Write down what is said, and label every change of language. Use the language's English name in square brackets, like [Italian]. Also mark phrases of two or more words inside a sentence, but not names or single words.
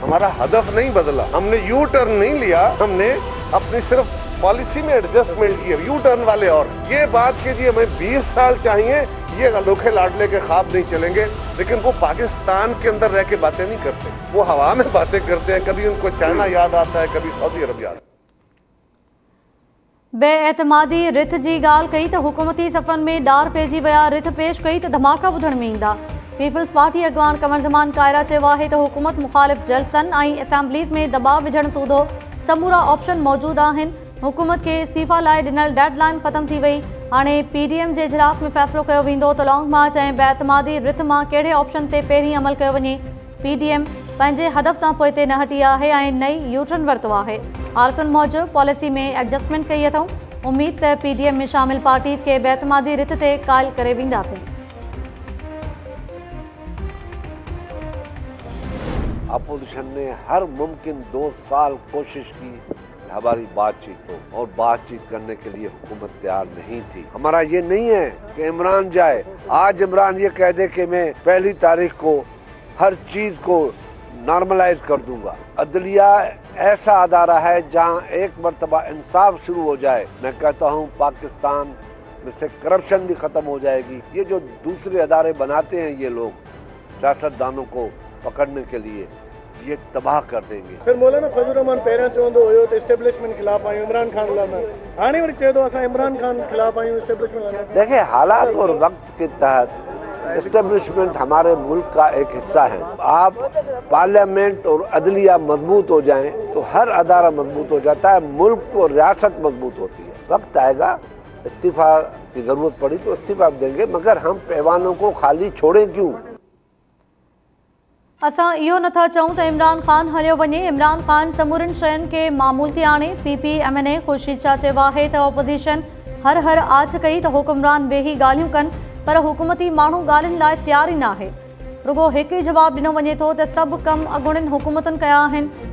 [Urdu] ہمارا ہدف نہیں بدلا، ہمنے [English] U turn [Urdu] نہیں لیا، ہمنے اپنی صرف پالیسی میں ایڈجسٹمنٹ کی ہے. [English] U turn [Urdu] والے اور یہ بات کہ جی ہمیں 20 سال چاہیے، یہ انوکھے لاڈلے کے خواب نہیں چلینگے. لیکن وہ پاکستان کے اندر رہ کے باتیں نہیں کرتے، وہ ہوا میں باتیں کرتے ہیں. کبھی انکو چائنا یاد آتا ہے، کبھی سعودی عرب یاد. [Sindhi] बेएतमादी रिथ जी ॻाल्हि कई त हुकूमती सफ़रनि में ॾार पइजी विया। रिथ पेश कई त धमाका ॿुधण में ईंदा। पीपल्स पार्टी अॻवान कमर ज़मान कायरा चयो आहे त हुकूमत मुख़ालिफ़ जलसनि ऐं असेंबलीज़ में दबाव विझण सूधो समूरा ऑप्शन मौजूद आहिनि। हुकूमत के इस्तीफ़ा लाइ ॾिनल डेडलाइन ख़त्म थी वई। हाणे पीडीएम जे इजलास में फ़ैसिलो कयो वेंदो त लॉन्ग मार्च ऐं बेएतमादी रिथ मां कहिड़े ऑप्शन ते पहिरीं अमल कयो वञे। पीडीएम पंहिंजे हदफ़ तां पोइ ते न हटी आहे ऐं नई यूटर्न वरितो आहे। हालतुनि मूजिबि पॉलिसी में एडजस्टमेंट कई अथऊं। उम्मीद त पीडीएम में शामिल पार्टीज़ खे बेएतमादी रिथ ते क़ाइल करे वेंदासीं। [Urdu] اپوزیشن نے ہر ممکن 2 سال کوشش کی ہماری باتچیت ہو، اور باتچیت کرنے کے لیے حکومت تیار نہیں تھی. ہمارا یہ نہیں ہے کہ عمران جائے، آج عمران یہ کہہ دے کہ میں 1 تاریخ کو ہر چیز کو نارملائز کر دونگا. عدلیہ ایسا ادارہ ہے جہاں ایک مرتبہ انصاف شروع ہو جائے، میں کہتا ہوں پاکستان میں سے کرپشن بھی ختم ہو جائیگی. یہ جو دوسرے ادارے بناتے ہیں یہ لوگ سیاستدانوں کو پکڑنے کے لیے، یہ تباہ کر دینگے. [Sindhi] फिर मौलाना फजल रहमान पहिरियां चवंदो हुयो त एस्टेब्लिशमेंट खिलाफ आहियूं, इमरान खान खिलाफ। हाणे वरी चए थो असां इमरान खान खिलाफ आहियूं, एस्टेब्लिशमेंट। [Urdu] دیکھیے، حالات اور وقت کے تحت اسٹیبلشمنٹ ہمارے ملک کا ایک حصہ ہے. آپ پارلیمنٹ اور عدلیہ مضبوط ہو جائیں تو ہر ادارہ مضبوط ہو جاتا ہے، ملک اور ریاست مضبوط ہوتی ہے. وقت آئیگا، استعفیٰ کی ضرورت پڑی تو استعفیٰ دینگے، مگر ہم پیوانوں کو خالی چھوڑیں کیوں? [Sindhi] असां इहो नथा चऊं त इमरान खान हलियो वञे। इमरान खान समूरनि शयुनि खे मामूल थी आणे। PPMNA ख़ुर्शीद शाह चयो आहे त ओपोज़िशन हर आछ कई त हुकुमरान वेही ॻाल्हियूं कनि, पर हुकूमती माण्हू ॻाल्हियुनि लाइ तयार ई न आहे। रुगो हिकु ई जवाबु ॾिनो वञे थो त सभु कम अॻूणियुनि हुकूमतुनि कया आहिनि।